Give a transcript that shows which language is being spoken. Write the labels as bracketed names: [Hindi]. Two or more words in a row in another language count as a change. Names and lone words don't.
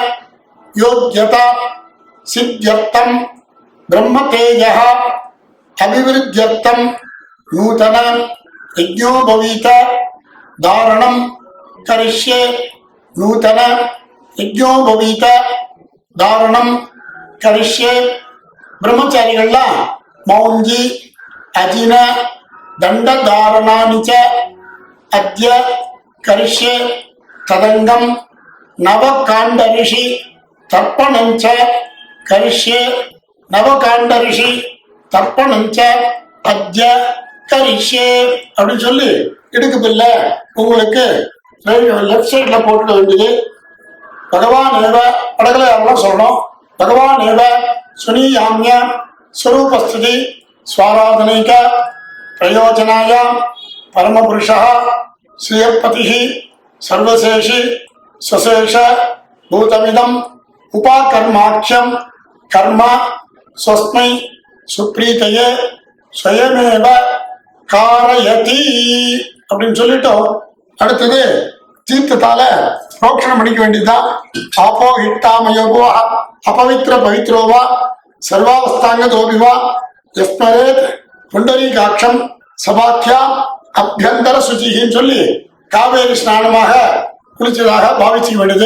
[Sanskrit] योग्यता सिद्ध्यर्थम ब्रह्म तेजः अभिवृद्ध्यर्थम नूतन यज्ञोपवीत धारणं करिष्ये नूतन यज्ञोपवीत धारणं करिष्ये ब्रह्मचारिगळ्लाम मौंजी अजिन दंड धारणानि च अद्य करिष्ये तदंगम नवकांड ऋषि तर्पणं च करिष्ये नवकांड ऋषि तर्पणं च अद्य करिष्ये [Tamil] அப்படின்னு சொல்லி இடுக்கு பில்ல உங்களுக்கு லெஃப்ட் சைட்ல போட்டுக்க வேண்டியது. பகவான் ஏவ படகளை யாரெல்லாம் சொல்லணும். [Sanskrit] भगवान् एव स्वनियाम्य स्वरूपस्थिति स्वाराधनैक प्रयोजनाय परमपुरुषः श्रियपतिः सर्वशेषि स्वशेष भूतमिदम् उपाकर्माख्यं कर्म स्वस्मै सुप्रीतये स्वयमेव कारयति [Tamil] அப்படின்னு சொல்லிட்டு அடுத்தது தீர்த்தத்தால புரோக்ஷணம் பண்ணிக்க வேண்டியதுதான். [Sanskrit] आपो हिष्ठामयोभुवः अपवित्रः पवित्रो वा सर्वावस्थां गतोऽपि वा यः स्मरेत् पुण्डरीकाक्षं स बाह्य अभ्यन्तर [Tamil] சுச்சின்னு சொல்லி காவேரி ஸ்நானமாக குளிச்சதாக பாவிச்சுக்க வேண்டியது.